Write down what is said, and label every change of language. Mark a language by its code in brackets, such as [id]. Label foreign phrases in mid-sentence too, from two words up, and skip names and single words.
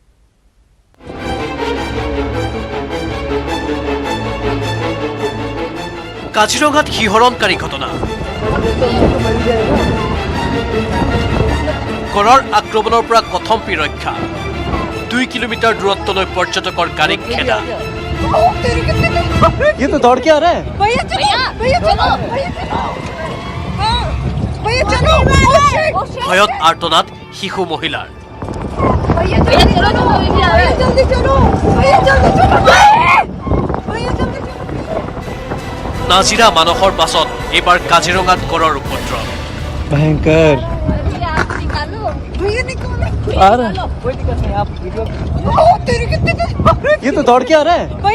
[as] কাজিৰঙাত শিহৰণকাৰী ঘটনা। গড়ৰ আক্ৰমণৰ পৰা কথমপি ৰক্ষা। 2 কিলোমিটাৰ দূৰত্বলৈ পৰ্যটকৰ গাড়ীক খেদা। [hi] ये तो दौड़ के आ रहा है। [as] ভয়ত আৰ্তনাদ শিশু মহিলাৰ। নাজিৰা মানসৰ পাছত এইবাৰ কাজিৰঙাত গড়ৰ উপদ্ৰৱ। [hi] भयंकर ये तो दौड़ के आ रहा है।